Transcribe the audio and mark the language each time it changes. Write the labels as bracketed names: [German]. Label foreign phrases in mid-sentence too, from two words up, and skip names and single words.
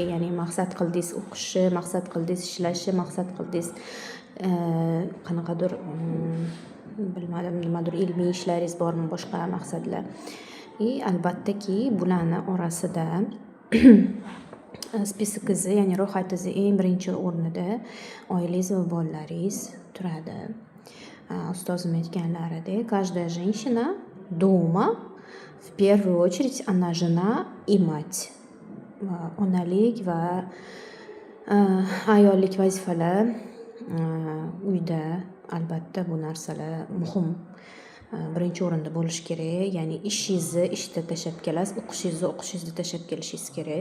[Uzbek] Ya'ni maqsad qildingiz o'qishni, maqsad qildingiz ishlashni, maqsad qildingiz qanaqadir bilmadim, nimadir ilmiy ishlaringiz bormi, boshqa maqsadlar. Albattaki bularni orasida spiskizni, ya'ni ro'yxatingizni eng birinchi o'rnida oilangiz va bolalaringiz turadi. Ustozim aytganlaridek, [Russian] каждая женщина дома в первую очередь она жена и мать. [Uzbek] Onalik va ayollik vazifalar uyda albatta bu narsalar muhim. Birinchi o'rinda bo'lishi kerak. Ya'ni ishingizni ishda tashlab kelasiz, o'qishingizni tashlab kelishingiz kerak.